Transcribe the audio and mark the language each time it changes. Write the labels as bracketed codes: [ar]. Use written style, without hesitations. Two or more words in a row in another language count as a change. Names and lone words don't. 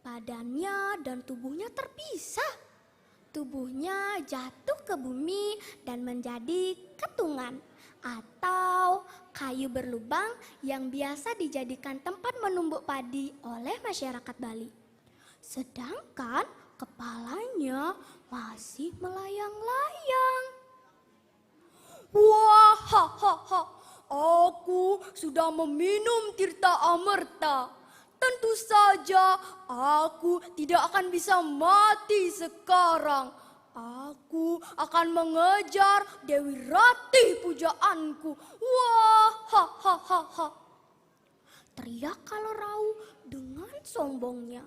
[id] Badannya dan tubuhnya terpisah. Tubuhnya jatuh ke bumi dan menjadi ketungan atau kayu berlubang yang biasa dijadikan tempat menumbuk padi oleh masyarakat Bali. Sedangkan kepalanya masih melayang-layang. Wah, hahaha, aku sudah meminum tirta amerta. Tentu saja aku tidak akan bisa mati sekarang. Aku akan mengejar Dewi Ratih pujaanku. Wah, hahaha, teriak Kalerau dengan sombongnya.